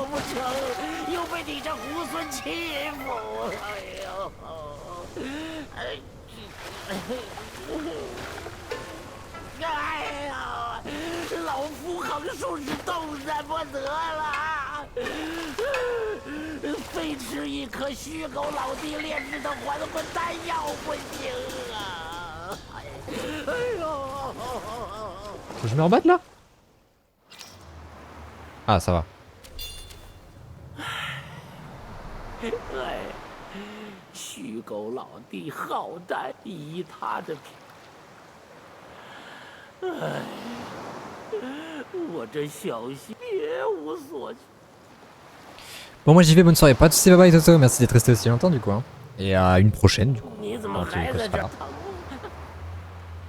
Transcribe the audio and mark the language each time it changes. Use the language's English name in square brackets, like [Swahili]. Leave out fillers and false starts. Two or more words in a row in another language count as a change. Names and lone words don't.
[Chinese] 城，又被你这猢狲欺负，哎呀，老夫横竖是动弹不得了，非吃一颗虚狗老弟炼制的还魂丹药不行啊！哎呦！ [French] Faut que je me rebatte là? Ah, ça va. [Chinese] 哎，虚狗老弟好歹以他的品，哎，我这小心别无所求。 [French] Bon, moi j'y vais, bonne soirée. Pas de soucis, bye bye Toto. Merci d'être resté aussi longtemps du coup. Hein. Et à une prochaine du coup. [Chinese] 你怎么 [French] Dans tous les [Chinese] 还 [French] cas, [Chinese] 在 [French] ce [Chinese] 这 [French] sera [Chinese] 儿 [French] là. [Chinese] 疼？